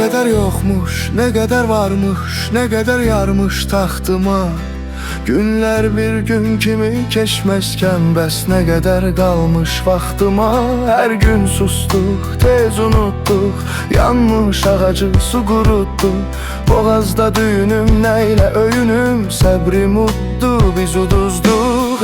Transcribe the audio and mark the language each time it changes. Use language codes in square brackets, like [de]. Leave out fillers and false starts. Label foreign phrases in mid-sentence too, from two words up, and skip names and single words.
[tr] yokmuş, ne kadar varmış, ne kadar yarmış taxtıma. [az] Günler bir gün kimi keçməzkən bəs nə qədər qalmış vaxtıma. Hər gün susduq, tez unutduq, yanmış ağacı su qurutdu. Boğazda düyünüm, nəylə öyünüm, səbrim uddu, biz uduzduq.